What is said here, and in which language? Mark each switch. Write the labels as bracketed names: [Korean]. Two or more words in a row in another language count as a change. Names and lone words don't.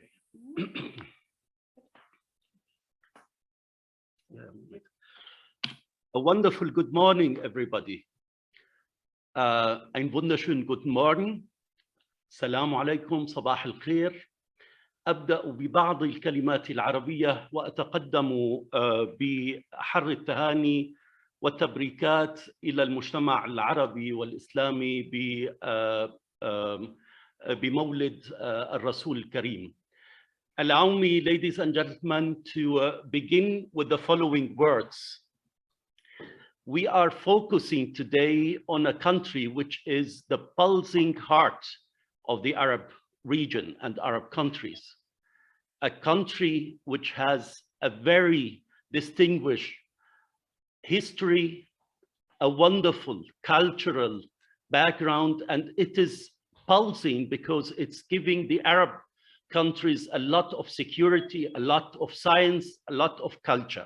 [English] A wonderful good morning, everybody. [German] Einen wunderschönen guten Morgen. [Arabic] السلام عليكم، صباح الخير. أبدأ ببعض الكلمات العربية وأتقدم بأحر التهاني والتبريكات إلى المجتمع العربي والإسلامي بمولد الرسول الكريم. [English] Allow me, ladies and gentlemen, to begin with the following words. We are focusing today on a country which is the pulsing heart of the Arab region and Arab countries, a country which has a very distinguished history, a wonderful cultural background, and it is pulsing because it's giving the Arab countries a lot of security, a lot of science, a lot of culture.